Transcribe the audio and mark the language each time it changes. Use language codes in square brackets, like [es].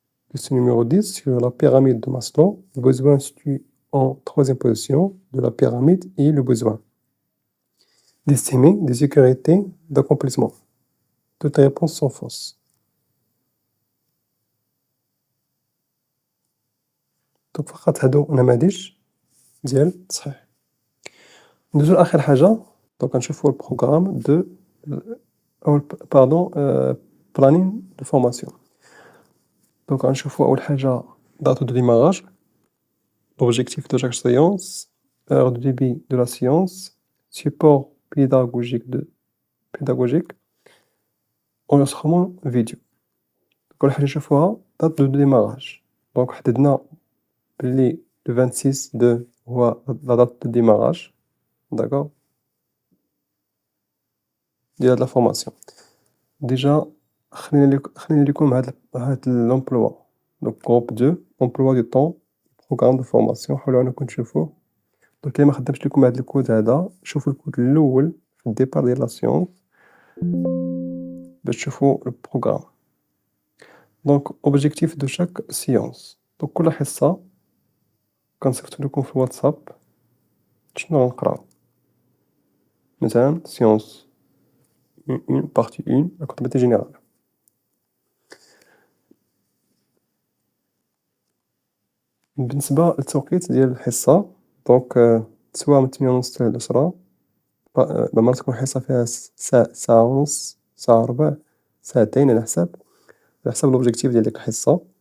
[fr] Question numéro 10: sur la pyramide de Maslow, le besoin se situe en troisième position de la pyramide et le besoin d'estime, de sécurité, d'accomplissement. Toutes les réponses sont fausses. [ar] دونك فقط هادو نماذج ديال التصحيح. ندوزو لآخر حاجة. دونك نشوفو البروغرام دو أو باردون بلانين دو فورماسيون. دونك غنشوفو أول حاجة [fr] date de démarrage, l'objectif de chaque séance, heure de début de la séance, support pédagogique, enregistrement vidéo. [ar] أول حاجة نشوفوها [fr] date de démarrage. [ar] دونك حددنا بلي [fr] le 26/2 [ar] هو [fr] la date de démarrage. D'accord [ar] ديال لا فورماسيون. ديجا خلينا ليكم هاد لومبلوا. دونك جروب 2 امبلوا دو طون بروغرام دو فورماسيون. حاولوا انكم تشوفوه. دونك الا ما خدمتش لكم هاد الكود هذا، شوفوا الكود الاول في الديبار ديال لا سيونس باش تشوفوا البروغرام. دونك اوبجيكتيف دو شاك سيونس. دونك كل حصه كنصيفط لكم في الواتساب شنو غنقراو. مثلا سيونس [fr] 1 partie 1 la comptabilité générale. [ar] بالنسبة للتوقيت ديال الحصة، دونك سواء من 8:30 حتى ل10. مرات تكون الحصة فيها ساعة ونص، ساعة وربع، ساعتين، على حساب الأوبجيكتيف ديال ديك الحصة.